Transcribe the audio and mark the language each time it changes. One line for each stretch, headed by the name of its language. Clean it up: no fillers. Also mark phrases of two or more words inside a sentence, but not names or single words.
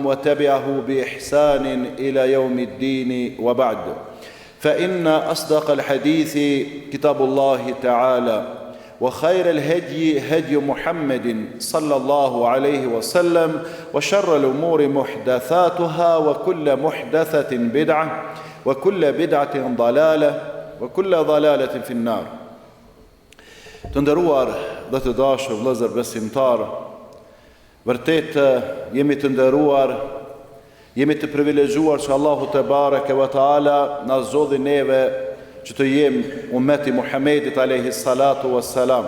Arabic: وتبعه بإحسان إلى يوم الدين وبعد فإن أصدق الحديث كتاب الله تعالى وخير الهدي هدي محمد صلى الله عليه وسلم وشر الأمور محدثاتها وكل محدثة بدعة وكل بدعة ضلالة وكل ضلالة في النار.
Albanian: Të nderuar dhe të dashur vëllezër besimtar, vërtet jemi të nderuar, jemi të privilegjuar që Allahu
Arabic: تبارك وتعالى
Albanian: na zgjodhi neve që të jem ummeti Muhamedit
Arabic: عليه الصلاة والسلام.